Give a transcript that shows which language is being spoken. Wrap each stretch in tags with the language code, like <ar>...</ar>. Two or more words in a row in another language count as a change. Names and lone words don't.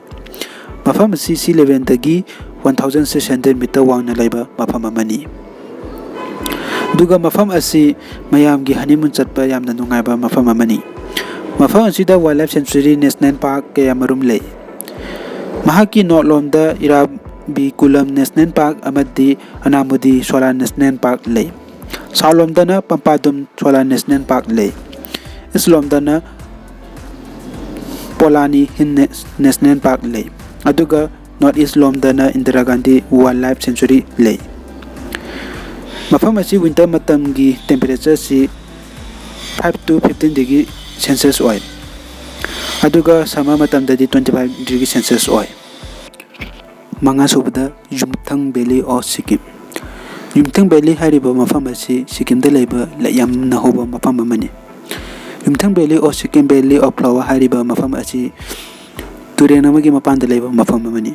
<mni>Mafam asi</mni> <en>sea level</en> <mni>dagi 1600 meter wangna leba mafam amani. Duga mafam asi mayamgi honeymoon chatpa yamna nungaiba mafam amani. Mafam asida</mni> <en>Wildlife Sanctuary National Park</en> <mni>kaya marum lei. Mahaki Northlomda Irabi Kulam National Park amadi Anamudi Solar National Park lei. Southlomdana Pampadum Solar National Park lei. Eastlomdana Polani Hill National Park lei. Aduga Northeast lomdana Indira Gandhi Wildlife Sanctuary lei. Mafam asi winter matamgi temperature si 5 to 15</mni> <en>degree Celsius</en> <mni>oi. Aduga summer matamdadi 25</mni> <en>degree Celsius</en> <mni>oi. Manga subda Yumthang Valley of Sikkim. Yumthang Valley hariba mafam asi Sikkim da leba layam na hoba mafam amani. Yumthang Valley of Sikkim Valley of Flower hariba mafam asi turen amagi mapan da leba mafam amani.</mni>